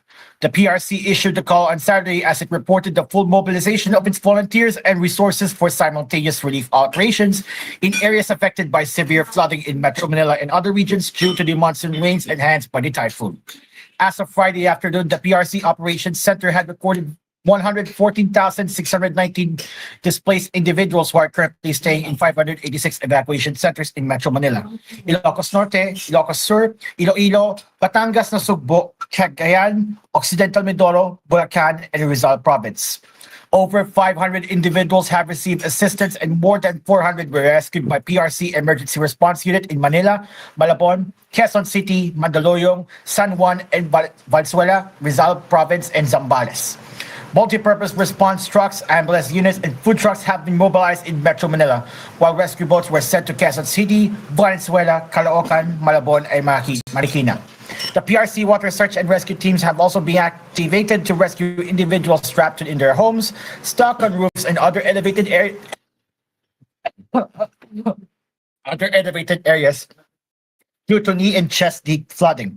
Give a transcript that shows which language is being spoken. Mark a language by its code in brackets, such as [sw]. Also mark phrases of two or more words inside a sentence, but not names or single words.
[en] The PRC issued the call on Saturday as it reported the full mobilization of its volunteers and resources for simultaneous relief operations in areas affected by severe flooding in Metro Manila and other regions due to the monsoon rains enhanced by the typhoon. As of Friday afternoon, the PRC Operations Center had recorded 114,619 displaced individuals who are currently staying in 586 evacuation centers in Metro Manila, Ilocos Norte, Ilocos Sur, Iloilo, Batangas, Nasugbo, Cagayan, Occidental Mindoro, Bulacan, and Rizal Province. Over 500 individuals have received assistance and more than 400 were rescued by PRC Emergency Response Unit in Manila, Malabon, Quezon City, Mandaluyong, San Juan, and Valenzuela, Rizal Province, and Zambales. Multi-purpose response trucks, ambulance units, and food trucks have been mobilized in Metro Manila, while rescue boats were sent to Quezon City, Valenzuela, Caloocan, Malabon, and Marikina. The PRC water search and rescue teams have also been activated to rescue individuals trapped in their homes, stuck on roofs, and other elevated areas due to knee and chest deep flooding.